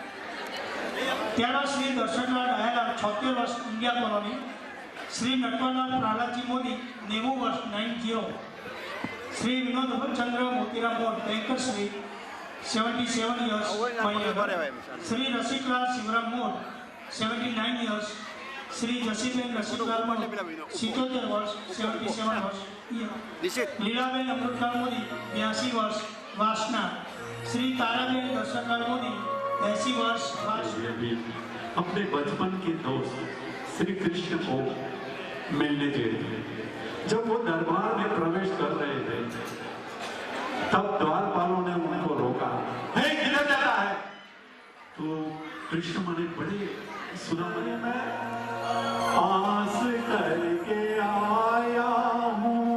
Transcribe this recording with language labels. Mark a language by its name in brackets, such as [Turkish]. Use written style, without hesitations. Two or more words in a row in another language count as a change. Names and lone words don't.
[Gujarati] ત્યારબાદ શ્રી દર્શનલાલ ડાયાલાલ 76 વર્ષ, ઇન્ડિયા કોલોની. શ્રી નટવરલાલ પ્રહલાદજી મોદી 90 વર્ષ, 90. શ્રી વિનોદ ચંદ્ર મોતીરામ મોડ, બેન્કર શ્રી 77 years, શ્રી રસિકલાલ શિવરામ મોડ 79 years, श्री जसीबेन रसिकलाल मोदी 77 वर्ष, 77 वर्ष. लीलाबेन अमृतलाल मोदी 82 वर्ष, वासना. श्री ताराबेन दर्शनलाल मोदी 80 वर्ष, [Hindi] अपने बचपन के दोस्त श्री कृष्ण को मिलने गए थे. जब वो दरबार में प्रवेश कर रहे थे तब द्वारपालों ने उनको रोका. हे, किधर जा रहा है? तो कृष्ण मने बड़े सुना मने मैं आस करके आया हूँ.